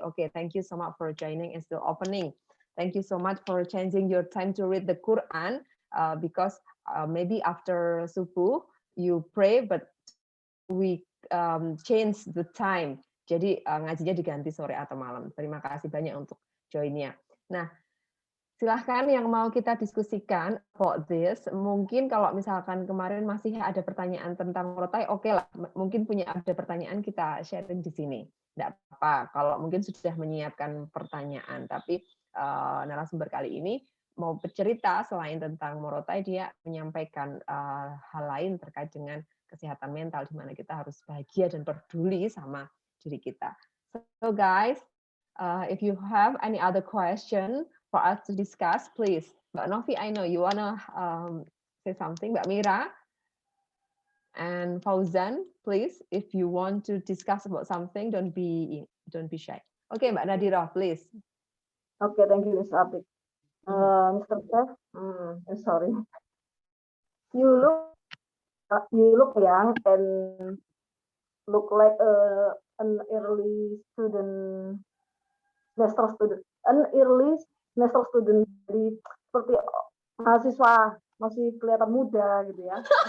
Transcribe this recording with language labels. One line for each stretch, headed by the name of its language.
English: Okay, thank you so much for joining and still opening. Thank you so much for changing your time to read the Quran, because maybe after subuh you pray, but we change the time.
Indonesian: Jadi ngajinya diganti sore atau malam. Terima kasih banyak untuk joinnya. Nah, silahkan yang mau kita diskusikan
English: about this.
Indonesian: Mungkin kalau misalkan kemarin masih ada pertanyaan tentang murotai, oke lah. Mungkin punya ada pertanyaan, kita sharing di sini. Tidak apa-apa. Kalau mungkin sudah menyiapkan pertanyaan, tapi narasumber kali ini mau bercerita selain tentang murotai, dia menyampaikan hal lain terkait dengan kesehatan mental, di mana kita harus bahagia dan peduli sama diri kita.
English: So guys, if you have any other question for us to discuss, please. Mbak Novi, I know you wanna say something. Mbak Mira, And Fauzan, please, if you want to discuss about something, don't be shy. Okay, Mbak Nadira, please. Okay, thank you, Ms. Abid. Mr. Chef, sorry. You look young and look like an early student, semester student, an early semester student.
Indonesian: Jadi seperti mahasiswa masih kelihatan muda gitu ya.